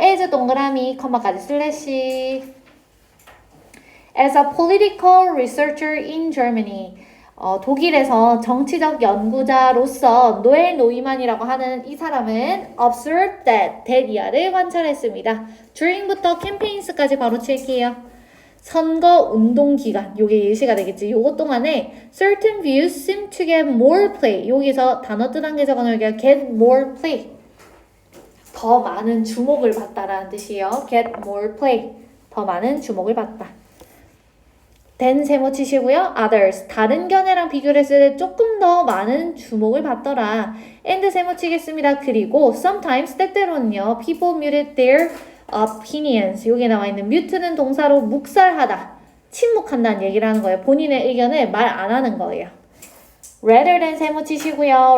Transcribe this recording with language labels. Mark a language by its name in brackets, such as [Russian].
[Korean] as 동그라미 컴마까지 슬래시 [English] as a political researcher in Germany [Korean] 독일에서 정치적 연구자로서 노엘 노이만이라고 하는 이 사람은 observed that 이하를 관찰했습니다. during부터 campaigns까지 바로 칠게요. 선거 운동 기간, 요게 예시가 되겠지. 요것 동안에 [English] certain views seem to get more play. [Korean] 여기서 단어 뜻 한 개 적어놓을게요. [English] get more play. [Korean] 더 많은 주목을 받다라는 뜻이에요. [English] get more play. [Korean] 더 많은 주목을 받다. then 세모 치시고요. others, 다른 견해랑 비교를 했을 때 조금 더 많은 주목을 받더라. and 세모 치겠습니다. 그리고 sometimes, 때때로는요. [English] people muted their opinions. [Korean] 여기 나와 있는 mute는 동사로 묵살하다. 침묵한다는 얘기를 하는 거예요. 본인의 의견을 말 안 하는 거예요. rather than 세모 치시고요.